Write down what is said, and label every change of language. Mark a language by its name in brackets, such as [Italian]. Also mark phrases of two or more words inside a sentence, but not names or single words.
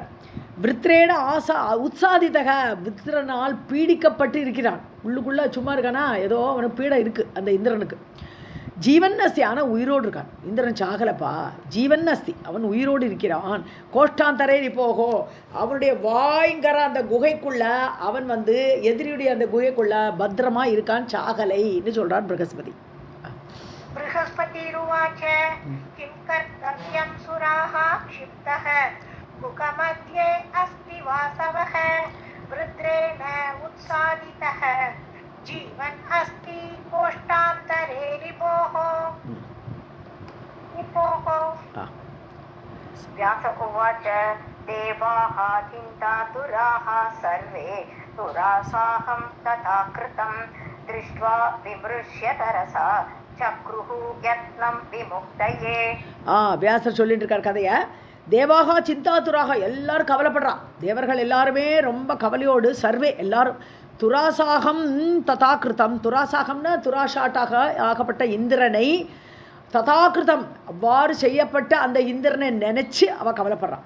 [Sanskrit] वृत्रेण उत्सादितः, [Tamil] விருத்திரனால் பீடிக்கப்பட்டு இருக்கிறான், உள்ளுக்குள்ளே சும்மா இருக்கானா, ஏதோ அவனுக்கு பீடை இருக்குது அந்த இந்திரனுக்கு. [Sanskrit] जीवन् अस्ति, [Tamil] ஆனால் உயிரோடு இருக்கான் இந்திரன், சாகலப்பா, [Sanskrit] जीवन् अस्ति, [Tamil] அவன் உயிரோடு இருக்கிறான். [Sanskrit] कोष्ठान्तरे पोकः, [Tamil] அவனுடைய வாய்ங்கிற அந்த குகைக்குள்ள அவன் எதிரியுடைய அந்த குகைக்குள்ள பத்திரமா இருக்கான், சாகலைன்னு சொல்றான் பிரகஸ்பதி. [Sanskrit] बृहस्पति रुवाच किं कर्तव्यं सुराः क्षिप्तः मुखमध्ये अस्ति वासवः वृत्रेण उत्सादितः जीवन् अस्ति कोष्ठान्तरे रिपोः. व्यास उवाच देवाः चिन्तातुराः सर्वे तुरासाहं तथा कृतं दृष्ट्वा विमृश्य तरसा चक्रुः यत्नं विमुक्तये. [Tamil] வியாசர் சொல்லிட்டு இருக்கார் கதையை. [Sanskrit] देवाः चिन्तातुराः [Tamil] எல்லாரும் கவலைப்படுறான். தேவர்கள் எல்லாருமே ரொம்ப கவலையோடு சர்வே எல்லாரும் [Sanskrit] तुरासाहं तथाकृतम्, [Tamil] துராசாகம்னா துராஷாட்டாக ஆகப்பட்ட இந்திரனை, ததாகிருதம் அவ்வாறு செய்யப்பட்ட அந்த இந்திரனை நினச்சி அவள் கவலைப்படுறான்.